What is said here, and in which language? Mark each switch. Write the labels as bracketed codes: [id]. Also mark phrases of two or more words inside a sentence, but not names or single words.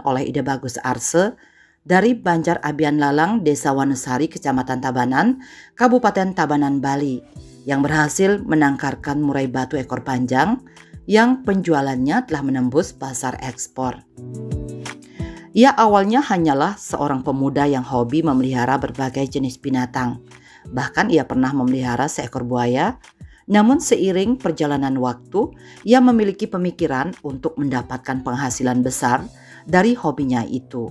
[id] oleh Ida Bagus Arse dari Banjar Abian Lalang, Desa Wanasari, Kecamatan Tabanan, Kabupaten Tabanan, Bali, yang berhasil menangkarkan murai batu ekor panjang yang penjualannya telah menembus pasar ekspor. Ia awalnya hanyalah seorang pemuda yang hobi memelihara berbagai jenis binatang. Bahkan ia pernah memelihara seekor buaya. Namun seiring perjalanan waktu, ia memiliki pemikiran untuk mendapatkan penghasilan besar dari hobinya itu.